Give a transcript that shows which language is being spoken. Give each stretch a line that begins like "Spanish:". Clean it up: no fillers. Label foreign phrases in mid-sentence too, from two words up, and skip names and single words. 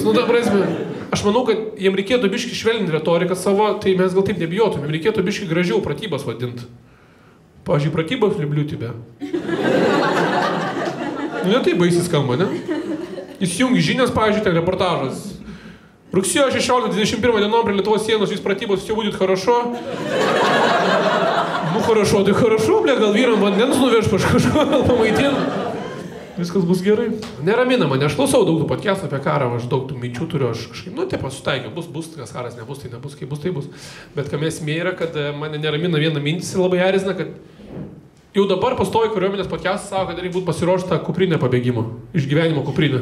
Lithuanian: Nu, ta prasme, aš manau, kad jiem reikėtų biškai švelninti retoriką savo, tai mes gal taip nebijotum. Jiem reikėtų biškai gražiau pratybas vadinti. Pavyzdžiui, pratybos liubliutybė. Nu, ne taip baisiai skamba, ne? Įsijungi žinias, pavyzdžiui, ten reportažas. Rugsėjo 16-21 dienom prie Lietuvos sienos jūs pratybos
Russian: все будет хорошо. Ну, хорошо, tai хорошо,
Lithuanian: ble, gal vyram vandens nuveš kažko, gal pamaitin. Viskas bus gerai. Neramina mane, aš klausau daug tų podcastų apie karą, aš daug tų minčių turiu, aš kažkaip, taip pasitaikiau, bus, kas karas nebus, tai nebus, kaip bus, tai bus. Bet kam esmė yra, kad mane neramina viena mintis ir labai erzina, kad jau dabar pastovi kariuomenės podcastas savo, kad reikia būti pasiruošta kuprinė pabėgimo, išgyvenimo kuprinė.